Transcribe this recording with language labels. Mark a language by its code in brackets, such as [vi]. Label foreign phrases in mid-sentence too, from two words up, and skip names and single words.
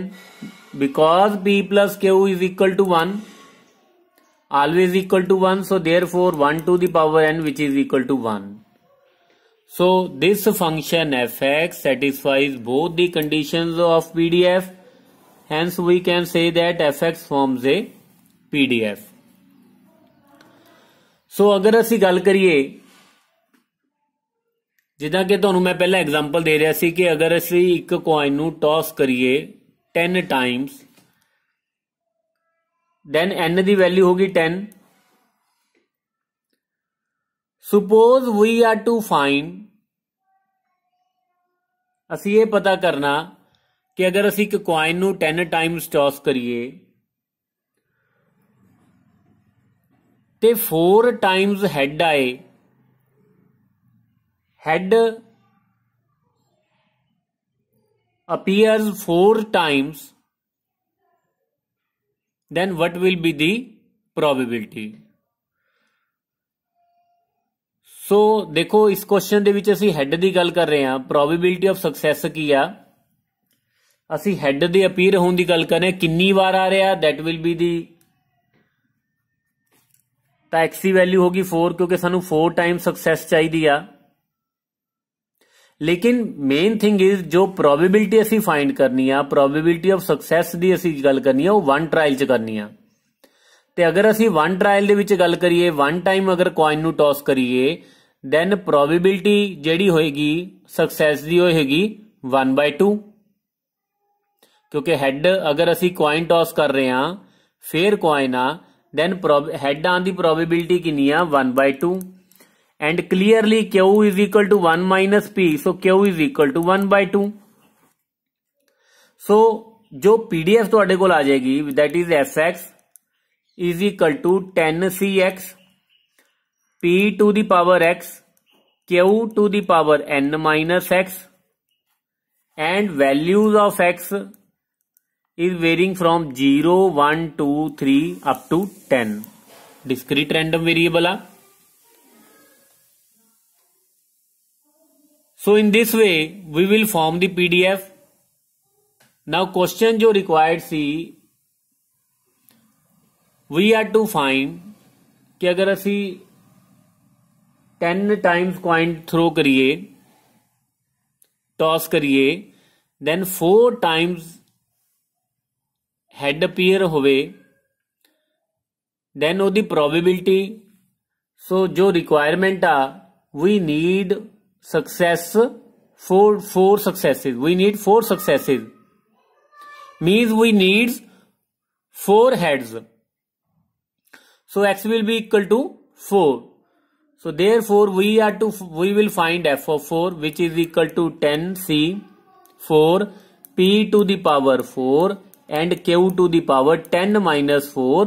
[en] Because p plus q is equal to 1, always equal to 1, so therefore 1 to the power n which is equal to 1. So this function fx satisfies both the conditions of PDF, hence we can say that fx forms a PDF. [pa] So अगर ਅਸੀਂ ਗੱਲ ਕਰੀਏ ਜਿੱਦਾਂ ਕਿ ਤੁਹਾਨੂੰ ਮੈਂ ਪਹਿਲਾਂ ਐਗਜ਼ਾਮਪਲ ਦੇ ਰਿਹਾ ਸੀ ਕਿ ਅਗਰ ਅਸੀਂ ਇੱਕ ਕੋਇਨ ਨੂੰ ਟੌਸ ਕਰੀਏ 10 ਟਾਈਮਸ then n ਦੀ ਵੈਲਿਊ ਹੋਗੀ 10. [en] suppose we are to find, [pa] ਅਸੀਂ ਇਹ ਪਤਾ ਕਰਨਾ ਕਿ ਅਗਰ ਅਸੀਂ ਇੱਕ ਕੋਇਨ ਨੂੰ 10 ਟਾਈਮਸ ਟੌਸ ਕਰੀਏ ਤੇ 4 ਟਾਈਮਸ ਹੈਡ ਆਏ, [en] head appears 4 times, then what will be the probability? [pa] So [hi] देखो इस क्वेश्चन [pa] ਦੇ ਵਿੱਚ ਅਸੀਂ ਹੈਡ ਦੀ ਗੱਲ ਕਰ ਰਹੇ ਹਾਂ. [en] probability of success [pa] ਕੀ ਆ? ਅਸੀਂ ਹੈਡ ਦੇ ਅਪੀਅਰ ਹੋਣ ਦੀ ਗੱਲ ਕਰ ਰਹੇ ਹਾਂ. ਕਿੰਨੀ ਵਾਰ ਆ ਰਿਹਾ? [en] that will be the [pa] ਤਾਂ x ਦੀ ਵੈਲਿਊ ਹੋਗੀ 4 ਕਿਉਂਕਿ ਸਾਨੂੰ 4 ਟਾਈਮ ਸਕਸੈਸ ਚਾਹੀਦੀ ਆ. लेकिन [en] main thing is [pa] जो प्रोबेबिलिटी ਅਸੀਂ फाइंड ਕਰਨੀ ਆ, [en] probability of success [pa] ਦੀ ਅਸੀਂ ਗੱਲ ਕਰਨੀ ਆ, ਉਹ 1 ਟਰਾਇਲ ਚ ਕਰਨੀ ਆ. ਤੇ ਅਗਰ ਅਸੀਂ 1 ਟਰਾਇਲ ਦੇ ਵਿੱਚ ਗੱਲ ਕਰੀਏ 1 ਟਾਈਮ ਅਗਰ ਕੋਇਨ ਨੂੰ ਟੌਸ ਕਰੀਏ ਦੈਨ प्रोबेबिलिटी ਜਿਹੜੀ ਹੋਏਗੀ ਸਕਸੈਸ ਦੀ ਹੋਏਗੀ 1/2 ਕਿਉਂਕਿ ਹੈਡ ਅਗਰ ਅਸੀਂ ਕੋਇਨ ਟੌਸ ਕਰ ਰਹੇ ਆ ਫੇਰ ਕੋਇਨ ਆ ਦੈਨ ਹੈਡ ਆਉਣ ਦੀ प्रोबेबिलिटी ਕਿੰਨੀ ਆ 1/2 [en] and clearly q is equal to 1 minus p, so q is equal to 1/2. so जो pdf [pa] ਤੁਹਾਡੇ ਕੋਲ ਆ ਜਾਏਗੀ [en] that is fx is equal to 10cx p to the power x q to the power n minus x and values of x is varying from 0 1 2 3 up to 10. discrete random variable आ. So in this way we will form the PDF. Now question जो required सी we are to find [pa] ਕਿ ਅਗਰ ਅਸੀ [en] 10 times coin throw करिए toss करिए then 4 times head appear होवे then [pa] ਉਹ ਦੀ [en] probability. so जो requirement आ we need success four successes, we need 4 successes means we need 4 heads, so x will be equal to 4. so therefore we will find f of 4 which is equal to 10c 4 p to the power 4 and q to the power 10 minus 4.